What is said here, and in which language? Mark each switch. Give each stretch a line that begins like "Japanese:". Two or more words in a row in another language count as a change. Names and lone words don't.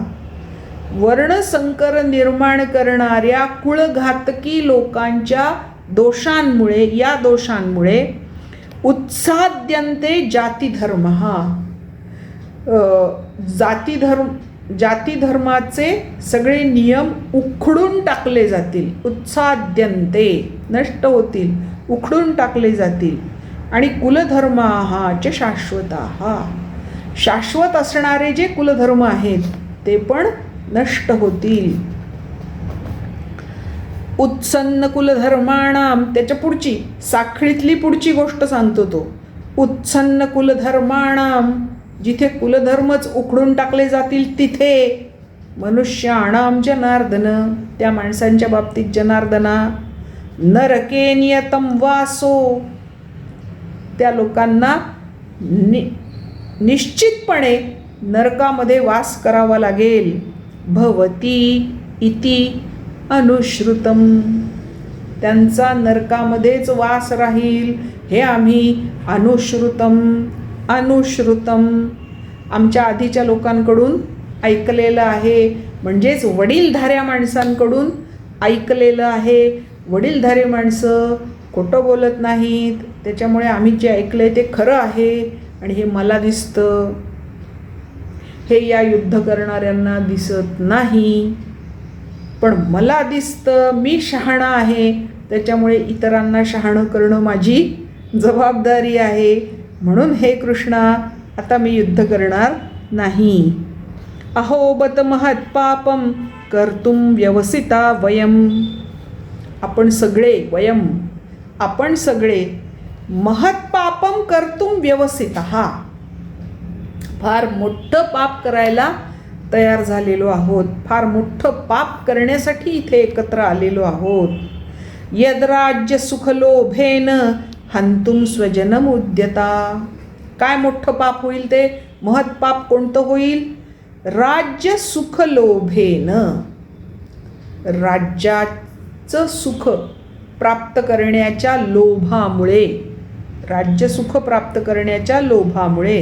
Marathi: वर्णसंकर निर्माण करणाऱ्या कुळघातकी लोकांच्या दोषांमुळे, या दोषांमुळे
Sanskrit: उत्साद्यन्ते जातिधर्म,
Marathi: जातिधर्माचे सगळे नियम उखडून टाकले जातील. उत्साद्यन्ते नष्ट होतील, उखडून टाकले जातील. आणि
Sanskrit: कुलधर्माः च शाश्वताः,
Marathi: शाश्वत असणारे जे कुलधर्म आहेत ते पण नष्ट होतील.
Sanskrit: उत्सन्न कुलधर्माणाम,
Marathi: त्याच्या पुढची साखळीतली पुढची गोष्ट सांगतो तो.
Sanskrit: उत्सन्न कुलधर्माणाम,
Marathi: जिथे कुलधर्मच उखडून टाकले जातील तिथे
Sanskrit: मनुष्याणाम जनार्दन,
Marathi: त्या माणसांच्या बाबतीत जनार्दना.
Sanskrit: नरके नियतम वासो,
Marathi: त्या लोकांना निश्चितपणे नरकामध्ये वास करावा लागेल.
Sanskrit: भवती इति अनुश्रुतम,
Marathi: त्यांचा नरकामध्येच वास राहील हे आम्ही अनुश्रुतम आमच्या आधीच्या लोकांकडून ऐकलेलं आहे. म्हणजेच वडीलधाऱ्या माणसांकडून ऐकलेलं आहे. वडीलधारी माणसं खोटं बोलत नाहीत, त्याच्यामुळे आम्ही जे ऐकलंय ते खरं आहे आणि हे मला दिसतं. हे या युद्ध करणाऱ्यांना दिसत नाही, पण मला दिसतं. मी शहाणा आहे, त्याच्यामुळे इतरांना शहाणं करणं माझी जबाबदारी आहे. म्हणून हे कृष्णा, आता मी युद्ध करणार नाही.
Sanskrit: अहोबत महत् पापम कर्तुम व्यवसिता वयम,
Marathi: आपण सगळे
Sanskrit: महत् पापम कर्तुम व्यवसितः,
Marathi: फार मोठं पाप करायला तयार झालेलो आहोत. फार मोठं पाप करण्यासाठी इथे एकत्र आलेलो आहोत.
Sanskrit: यद्राज्य सुखलोभेन हंतुम स्वजनम उद्यता,
Marathi: काय मोठं पाप होईल ते? महत् पाप कोणतं होईल?
Sanskrit: राज्य सुखलोभेन,
Marathi: राज्याचं सुख प्राप्त करण्याच्या लोभामुळे, राज्यसुख प्राप्त करण्याच्या लोभामुळे.